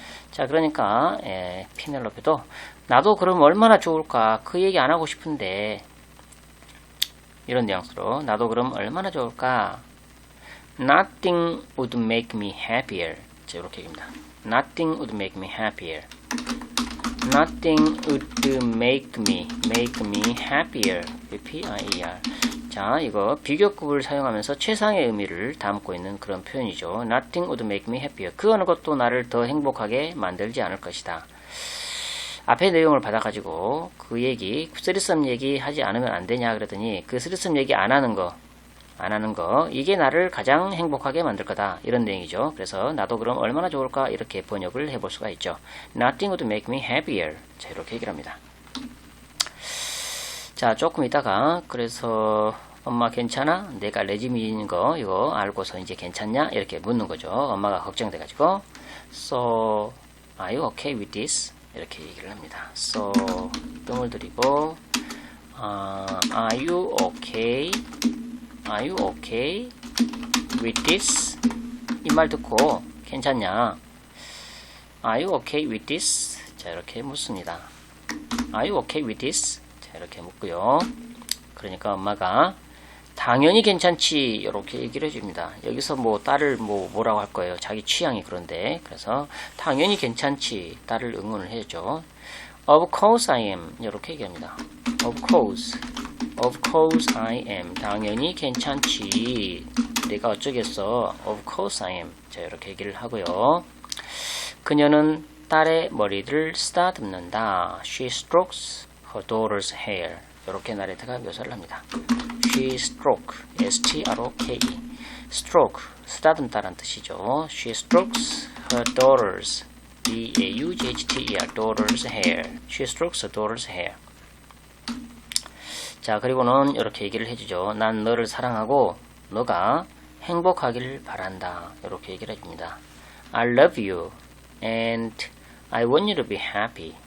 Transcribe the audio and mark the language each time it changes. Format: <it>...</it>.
<ko>자, 그러니까 피넬로페도 나도 그럼 얼마나 좋을까? 그 얘기 안 하고 싶은데 이런 뉘앙스로 나도 그럼 얼마나 좋을까?</ko> <en>Nothing would make me happier.</en> <ko>자, 이렇게 얘기합니다.</ko> <en>Nothing would make me happier. Nothing would make me happier. P-I-E-R.</en> <ko>자, 이거 비교급을 사용하면서 최상의 의미를 담고 있는 그런 표현이죠.</ko> <en>Nothing would make me happier.</en> <ko>그 어느 것도 나를 더 행복하게 만들지 않을 것이다. 앞에 내용을 받아가지고 그 얘기, 쓰리썸 얘기 하지 않으면 안 되냐 그러더니 그 쓰리썸 얘기 안 하는 거 이게 나를 가장 행복하게 만들 거다. 이런 내용이죠. 그래서 나도 그럼 얼마나 좋을까 이렇게 번역을 해볼 수가 있죠.</ko> <en>Nothing would make me happier.</en> <ko>자, 이렇게 얘기를 합니다. 자, 조금 있다가 그래서 엄마 괜찮아? 내가 레즈미인 거 이거 알고서 이제 괜찮냐? 이렇게 묻는 거죠. 엄마가 걱정돼가지고</ko> <en>So, are you okay with this?</en> <ko>이렇게 얘기를 합니다.</ko> <en>So,</en> <ko>뜸을 들이고</ko> <en>Are you okay? Are you okay with this?</en> <ko>이 말 듣고 괜찮냐?</ko> <en>Are you okay with this?</en> <ko>자, 이렇게 묻습니다.</ko> <en>Are you okay with this?</en> <ko>자, 이렇게 묻고요. 그러니까 엄마가 당연히 괜찮지 이렇게 얘기를 해줍니다. 여기서 뭐 딸을 뭐라고 할 거예요. 자기 취향이 그런데 그래서 당연히 괜찮지 딸을 응원을 해줘.</ko> <en>Of course I am</en> <ko>이렇게 얘기합니다.</ko> <en>Of course I am</en> <ko>당연히 괜찮지 내가 어쩌겠어.</ko> <en>Of course I am.</en> <ko>자, 이렇게 얘기를 하고요. 그녀는 딸의 머리를 쓰다듬는다.</ko> <en>She strokes her daughter's hair.</en> <ko>이렇게 나레타가 묘사를 합니다.</ko> <en>She stroke, S-T-R-O-K-E.</en> <ko>stroke, 쓰다듬다란 뜻이죠.</ko> <en>She strokes her daughter's, D-A-U-G-H-T-E-R, daughter's hair. She strokes her daughter's hair.</en> <ko>자, 그리고는 이렇게 얘기를 해주죠. 난 너를 사랑하고 너가 행복하길 바란다. 이렇게 얘기를 해줍니다.</ko> <en>I love you and I want you to be happy.</en>